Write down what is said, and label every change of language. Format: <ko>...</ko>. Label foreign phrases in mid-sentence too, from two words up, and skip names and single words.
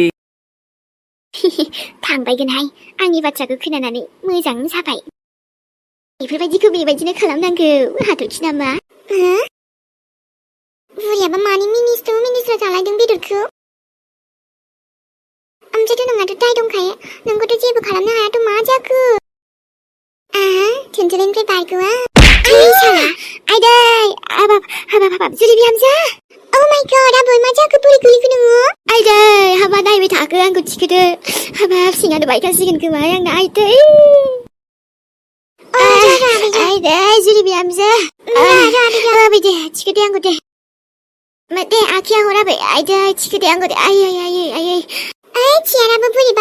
<brx>थांबायगोनहाय आंनि बाथ्राखौ खोनानानै मोजां जाबाय बेफोरबायदिखौ बेबायदिनो खालामनांगौ हाथरखि नामा बुरियाबा मानि मिनिस्लु जालायदों बेदरखौ ओमफ्रायथ' नोंहाथ' दाय दंखायो नोंखौथ' जेबो खालामनो हायाथ' मा जाखो थोनथोलेनिफ्राय बारग'आ आइदै हाबाब जुरि बिहामजो</brx> <en>Oh my god,</en> <brx>आबै मा जाखो बोरै गोलैखो नोङो आइदै हाबा नायबाय थाखो आंखौ थिखोदो हाबाब सिङानो बायखासिगोन खोमा आंना आइदै आइदै जुरि बिहामजो आबै दे थिखोदो आंखौ दे आखिया हराबै आइदै थिखोदो आंखौ दे आयै चियाराबो बोरैबा</brx>